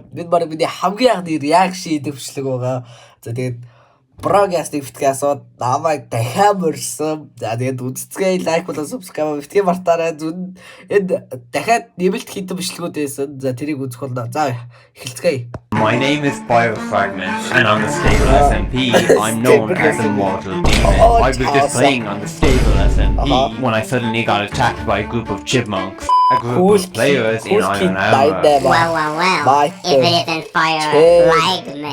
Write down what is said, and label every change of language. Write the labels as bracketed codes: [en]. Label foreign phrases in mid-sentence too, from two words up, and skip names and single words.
[mn] Бид баг бидний хамгийн анхны reaction хийдэг бичлэг байгаа. За тэгээд програстыг битгий асууд намайг дахиад мөрсөн. За тэгээд үзцгээ лайк болон subscribe битгий мартаарай. Зүн энд дахиад нэмэлт хийдэг бичлэгүүд байсан. За тэрийг үзэх болно. За эхэлцгээе. [en] My name is Biofragment, and on the stable SMP, I'm known as a mortal demon. I was just playing on the stable SMP when I suddenly got attacked by a group of chipmunks. A group of players in Iron Armor. Well. If it isn't fire like me.